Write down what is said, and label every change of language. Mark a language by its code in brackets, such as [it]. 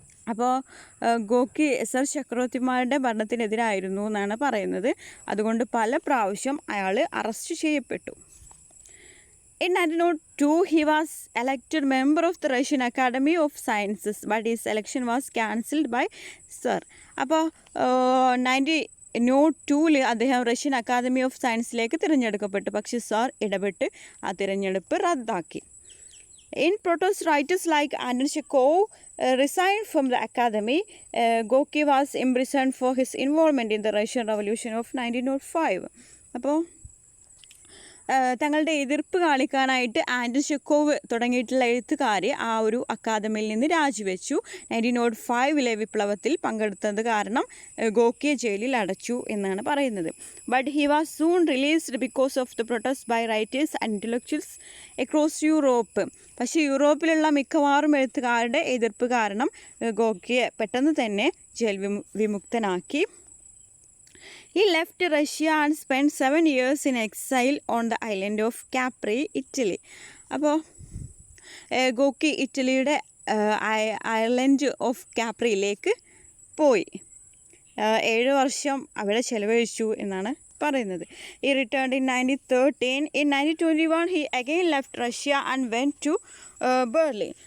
[ml] അപ്പോൾ ഗോക്കി സർ ചക്രവർത്തിമാരുടെ ഭരണത്തിനെതിരായിരുന്നു എന്നാണ് പറയുന്നത്. അതുകൊണ്ട് പല പ്രാവശ്യം അയാൾ അറസ്റ്റ് ചെയ്യപ്പെട്ടു. [en] In 1902 he was elected member of the Russian Academy of Sciences, but his election was cancelled by Tsar. [ml] അപ്പോൾ 1902 അദ്ദേഹം റഷ്യൻ അക്കാദമി ഓഫ് സയൻസിലേക്ക് തിരഞ്ഞെടുക്കപ്പെട്ടു. പക്ഷേ സാർ ഇടപെട്ട് ആ തിരഞ്ഞെടുപ്പ് റദ്ദാക്കി. [en] In protest, writers like Anton Chekhov resigned from the academy. Gorky was imprisoned for his involvement in the Russian Revolution of 1905. [ml] അപ്പോൾ തങ്ങളുടെ എതിർപ്പ് കാണിക്കാനായിട്ട് ആൻറ്റൺ ചെക്കോവ് തുടങ്ങിയിട്ടുള്ള എഴുത്തുകാർ ആ ഒരു അക്കാദമിയിൽ നിന്ന് രാജിവെച്ചു. 1905 വിപ്ലവത്തിൽ പങ്കെടുത്തത് കാരണം ഗോക്കിയെ ജയിലിൽ അടച്ചു എന്നാണ് പറയുന്നത്. [en] But he was soon released because of the protest by writers and intellectuals across Europe. [ml] പക്ഷേ യൂറോപ്പിലുള്ള മിക്കവാറും എഴുത്തുകാരുടെ എതിർപ്പ് കാരണം ഗോക്കിയെ പെട്ടെന്ന് തന്നെ jail വിമുക്തനാക്കി. [en] He left Russia and spent 7 years in exile on the island of Capri, Italy. [ml] അപ്പോൾ ഗോക്കി ഇറ്റലിയുടെ ഐലൻഡ് ഓഫ് കാപ്രിയിലേക്ക് പോയി 7 വർഷം അവിടെ ചെലവഴിച്ചു എന്നാണ് പറയുന്നത്. [en] He returned in 1913. In 1921 he again left Russia and went to Berlin.